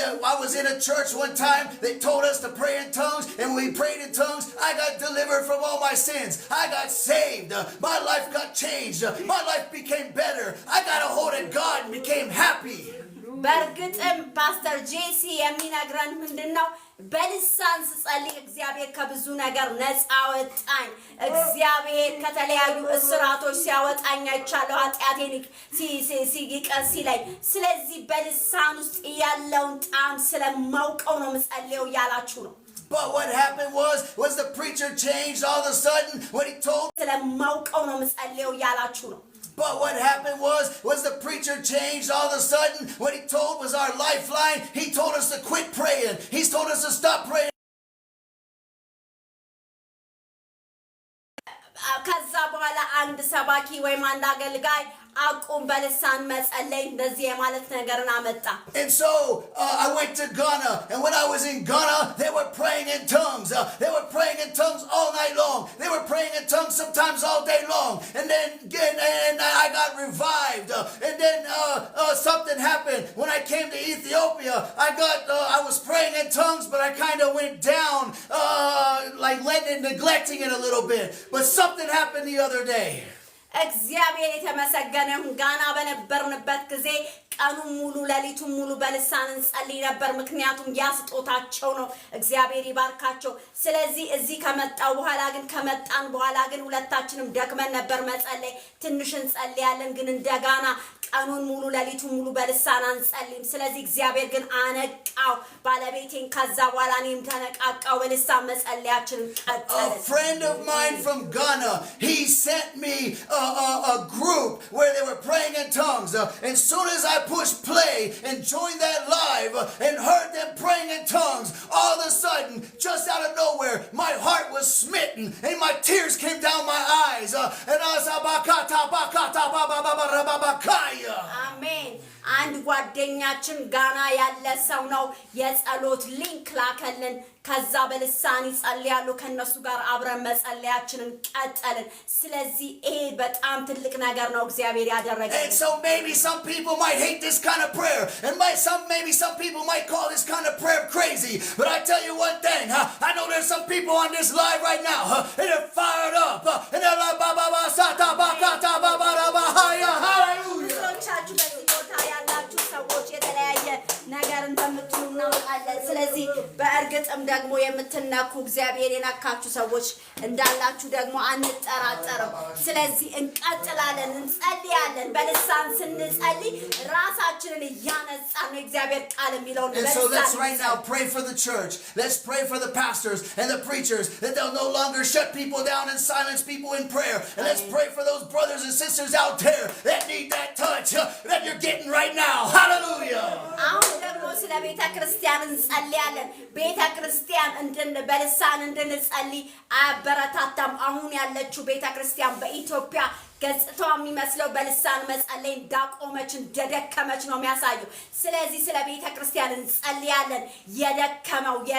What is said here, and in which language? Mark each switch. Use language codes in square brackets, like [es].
[en] I was in a church one time. They told us to pray in tongues, and we prayed in tongues. I got delivered from all my sins. I got saved. My life got changed. My life became better. I got a hold of God and became happy. [am] በርግጥም ፓስተር ጄሲ የሚነግረን ምንድነው? በልሳን ስጸልይ እግዚአብሔር ከብዙ ነገር ነፃ አወጣኝ። እግዚአብሔር ከተለያዩ እስራቶች ሲያወጣኝ አይቻለሁ። ኃጢአቴን ሲቀስ ሲለኝ። ስለዚህ በልሳን ውስጥ ያለውን ጣዕም ስለማውቀው ነው የምጸልየው ያላችሁ ነው። [en] But what happened was the preacher changed all of a sudden when he told [am] ስለማውቀው ነው የምጸልየው ያላችሁ ነው። [en] But what happened was the preacher changed all of a sudden. What he told was our lifeline. He told us to quit praying. He's told us to stop praying. [am] ከዛ በኋላ አንድ ሰባኪ ወይም አንድ አገልጋይ አቁም በልሳን መጸለይ እንደዚህ የማለት ነገርን አመጣ። [en] And so I went to Ghana, and when I was in Ghana they were praying in tongues. They were praying in tongues all night long. They were praying in tongues sometimes all day long. And then I got revived. And then something happened when I came to Ethiopia. I was praying in tongues, but I kind of went down, like neglecting it a little bit. But something happened the other day. [am] እግዚአብሔር የተመሰገነ ይሁን። ጋና በነበርንበት ጊዜ ቀኑን ሙሉ ሌሊቱን ሙሉ በልሳን እንጸልይ ነበር። ምክንያቱም ያ ስጦታቸው ነው። እግዚአብሔር ይባርካቸው። ስለዚህ እዚህ ከመጣን በኋላ ግን ሁለታችንም ደክመን ነበር መጸለይ። ትንሽ እንጸልያለን፣ ግን እንደጋና ቀኑን ሙሉ ሌሊቱን ሙሉ በልሳን አንጸልይም። ስለዚህ እግዚአብሔር ግን አነቃው ባለቤቴን። ከዛ በኋላ እኔም ተነቃቃው፣ በልሳን መጸለያችንን ቀጠልን። [en] A friend of mine from Ghana, he sent me a group where they were praying in tongues. And soon as I pushed play and joined that live and heard them praying in tongues, all of a sudden, just out of nowhere, my heart was smitten and my tears came down my eyes. And I was Amen. [am] አንድ ጓደኛችን ጋና ያለ ሰው ነው የጸሎት ሊንክ ላከልን። ከዛ በልሳን ይጸልያሉ። ከነሱ ጋር አብረን መጸለያችንን ቀጠልን። ስለዚህ ይሄ በጣም ትልቅ ነገር ነው እግዚአብሔር ያደረገው። [en] And so maybe some people might hate this kind of prayer, and maybe some people might call this kind of prayer crazy. But I tell you one thing, I know there's some people on this live right now, and they're fired up, and they're like hallelujah. [am] ሰዎች የተለያየ ነገር እንደምትሉ እናውቃለን። ስለዚህ በእርግጥም ደግሞ የምትነኩ እግዚአብሔር የነካችሁ ሰዎች እንዳላችሁ ደግሞ አንጠራጠርም። ስለዚህ እንቀጥላለን፣ እንጸልያለን። በልሳን ስንጸልይ ራሳችንን እያነጻን ነው እግዚአብሔር ቃል የሚለውን [en] And so let's right now pray for the church. Let's pray for the pastors and the preachers that they'll no longer shut people down and silence people in prayer. And let's pray for those brothers and sisters out there that need that touch that you're getting right now. Hallelujah. [am] አሁን ደግሞ ስለ ቤተ ክርስቲያን እንጸልያለን። ቤተ ክርስቲያን በልሳን እንድንጸልይ አበረታታም። አሁን ያለችው ቤተ ክርስቲያን በኢትዮጵያ ገጽታው የሚመስለው በልሳን መጸለይ እንዳቆመች እንደደከመች ነው የሚያሳየው። ስለዚህ ስለ ቤተ ክርስቲያን እንጸልያለን። የደከመው